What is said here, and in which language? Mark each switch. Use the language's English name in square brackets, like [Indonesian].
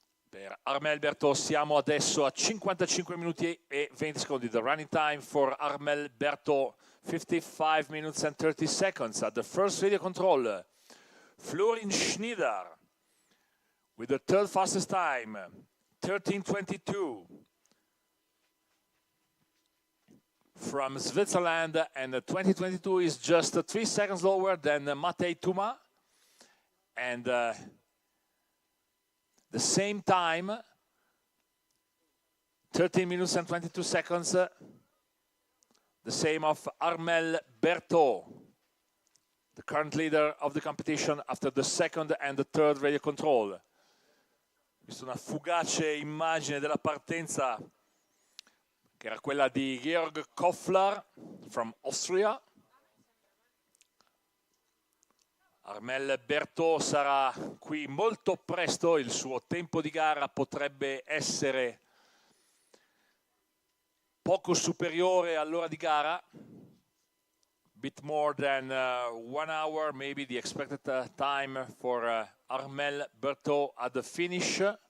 [Italian] Per Armel Berthaud siamo adesso a 55 minuti e 20 secondi. [English] The running time for Armel Berthaud, 55 minutes and 30 seconds. At the first radio control, Florin Schneider with the third fastest time, 13:22. From Switzerland, and 2022 is just 3 seconds lower than Matej Tuma. And the same time, 13 minutes and 22 seconds, the same of Armel Berthaud, the current leader of the competition after the second and the third radio control. [Italian] Questa è una fugace immagine della partenza che era quella di Georg Koffler [English] from Austria. [Italian] Armel Berthaud sarà qui molto presto, il suo tempo di gara potrebbe essere poco superiore all'ora di gara, [English] bit more than 1 hour, maybe the expected time for Armel Berthaud at the finish.